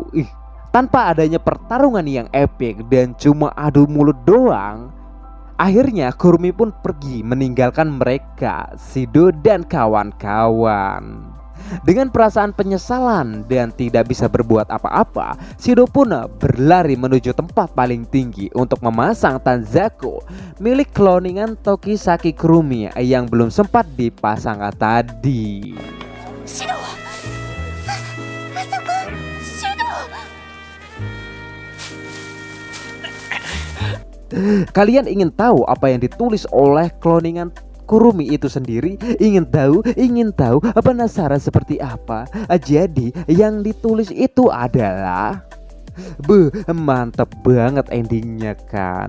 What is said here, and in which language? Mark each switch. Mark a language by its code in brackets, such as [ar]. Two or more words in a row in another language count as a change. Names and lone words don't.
[id] Tanpa adanya pertarungan yang epic dan cuma adu mulut doang, akhirnya Kurumi pun pergi meninggalkan mereka, Shido dan kawan-kawan. Dengan perasaan penyesalan dan tidak bisa berbuat apa-apa, Shido pun berlari menuju tempat paling tinggi untuk memasang Tanzaku milik cloningan Tokisaki Kurumi yang belum sempat dipasang tadi. [ja] シド、あそこ、シド。 [id] Kalian ingin tahu apa yang ditulis oleh cloningan Kurumi itu sendiri? Ingin tahu, penasaran seperti apa? Jadi yang ditulis itu adalah mantep banget endingnya kan.